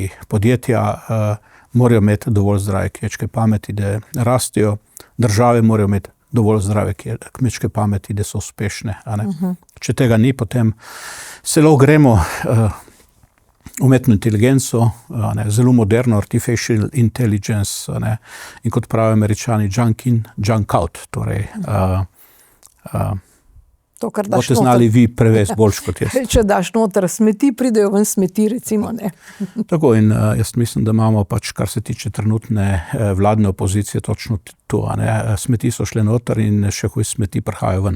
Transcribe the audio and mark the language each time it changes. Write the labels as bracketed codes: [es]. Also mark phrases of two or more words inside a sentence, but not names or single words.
[sl] Podjetja morajo imeti dovolj zdrave kmečke pameti, da rastejo, države morajo imeti dovolj zdrave kmečke pameti, da so uspešne. Če tega ni, potem se lahko gremo umetno inteligenco, zelo moderno [en] artificial intelligence, [sl] in kot pravijo Američani, [en] junk in, junk out. [sl] Torej, boste znali vi prevesti boljš kot jaz. Če daš noter smeti, pridejo ven smeti, recimo. Tako, in jaz mislim, da imamo pač, kar se tiče trenutne vladne opozicije, točno to. Smeti so šle noter in še huj smeti prihajajo ven.